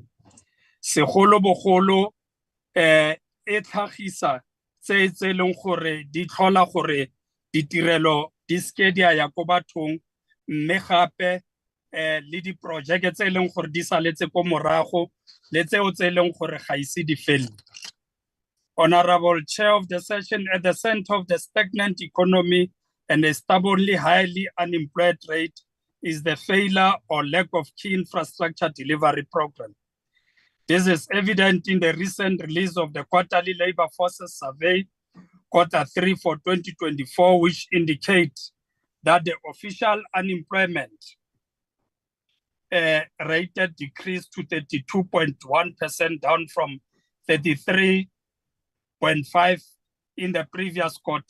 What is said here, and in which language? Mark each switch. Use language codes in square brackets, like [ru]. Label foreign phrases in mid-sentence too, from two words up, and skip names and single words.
[tn] Segolo bogolo e tlhagisa tse leng gore di tlhola gore ditirelo di ske di a ya ko bathong mme gape le diprojeke tse leng gore di saletse ko morago le tseo tse leng gore ga ise di felle. [en] Honorable Chair of the session, at the center of the stagnant economy and a stubbornly highly unemployed rate is the failure or lack of key infrastructure delivery program. This is evident in the recent release of the quarterly labor forces survey, Q3 for 2024, which indicates that the official unemployment rate decreased to 32.1%, down from 33.5% in the previous quarter.